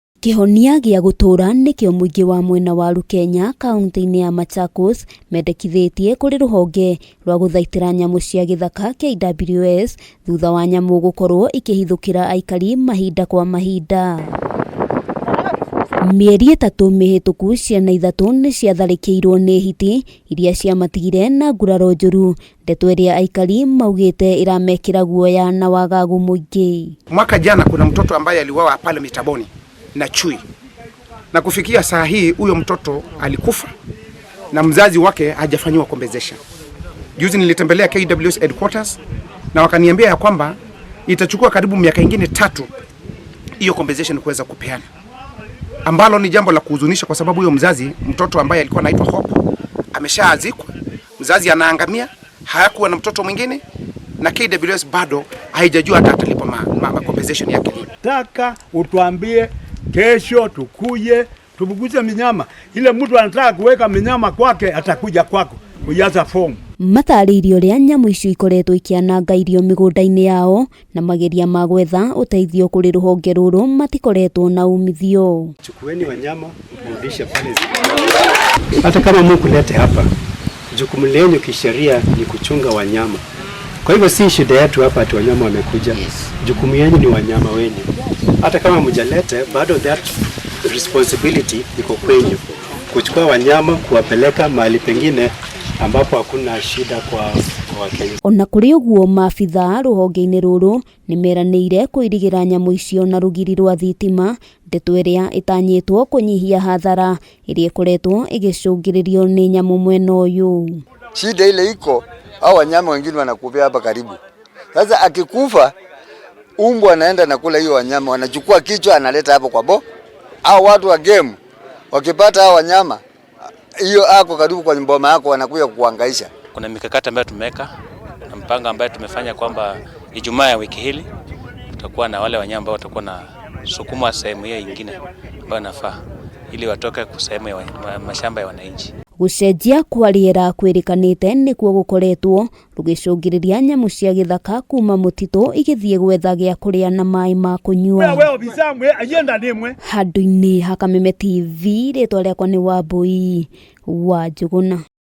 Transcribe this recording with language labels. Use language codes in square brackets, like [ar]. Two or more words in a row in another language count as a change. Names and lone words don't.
[ki] Kihonia gia gutura nikio muingi wa mwena wa Rukenya kaunti-ini ya Machakos mendekithitie kuri ruhonge rwa guthaitira nyamu cia githaka KWS thutha wa nyamu gukorwo ikihithukira aikari mahinda kwa mahinda. Mieri 3 mihituku ciana 3 ni ciatharikirwo ni hiti iria ciamatigire na nguraro njuru, ndeto iria aikari maugite iramekira guoya na wagagu muingi. [sw] Mwaka jana kuna mtoto ambaye aliuawa pale Mitaboni na chui, na kufikia saa hii huyo mtoto alikufa na mzazi wake hajafanywa compensation. Juzi nilitembelea KWS headquarters na wakaniambia ya kwamba itachukua karibu miaka ingine 3 hiyo compensation kuweza kupeana, ambalo ni jambo la kuhuzunisha, kwa sababu huyo mzazi, mtoto ambaye alikuwa anaitwa Hope, ameshaazikwa, mzazi anaangamia, hayakuwa na mtoto mwingine, na KWS bado haijajua hata atalipa compensation yake. Nataka utuambie kesho tukuje tubuguze minyama. Ile mtu anataka kuweka minyama kwake atakuja kwako kujaza fomu. [ki] Mataririo ria nyamu icio ikoretwo ikiananga irio migunda-ini yao na mageria ma gwetha uteithio kuri ruhonge ruru matikoretwo na umithio. [sw] Chukueni wanyama mrudishe pale. Hata kama mkulete hapa, jukumu lenu kisheria ni kuchunga wanyama. Kwa hivyo si shida yetu hapa ati wanyama wamekuja. Jukumu yenu ni wanyama wenu. Hata kama mjalete, bado [en] that responsibility [sw] iko kwenu. Kuchukua wanyama kuwapeleka mahali pengine ambapo hakuna shida kwa Wakenya. [ki] Ona kuri uguo maabitha ruhonge-ini ruru ni meraniire kuirigira nyamu icio na rugiri rwa thitima, ndeto iria itanyitwo kunyihia hathara iria ikoretwo igicungiririo ni nyamu mwena uyu. [sw] Shida ile iko, hao wanyama wengine wanakuvia hapa karibu. Sasa akikufa, umbwa anaenda na kula hiyo wanyama, wanachukua kichwa analeta hapo kwa bo. Hao watu wa game wakipata hao wanyama, hiyo ako karibu kwa mboma yako, wanakuja kuhangaisha. Kuna mikakati ambayo tumeweka na mpango ambayo tumefanya kwamba Ijumaa ya wiki hili tutakuwa na wale wanyama ambao watakuwa na sukuma sehemu hiyo nyingine ambayo nafaa ili watoke kwa sehemu ya mashamba ya wananchi. [ki] Gucenjia kwa riera kwirikanite nikuo gukoretwo rugicungiriria nyamu cia githaka kuma mutito igithie gwetha gia kuria na mai ma kunyua. Handu-ini ha Kameme TV, ritwa riakwa ni Wambui wa Njuguna.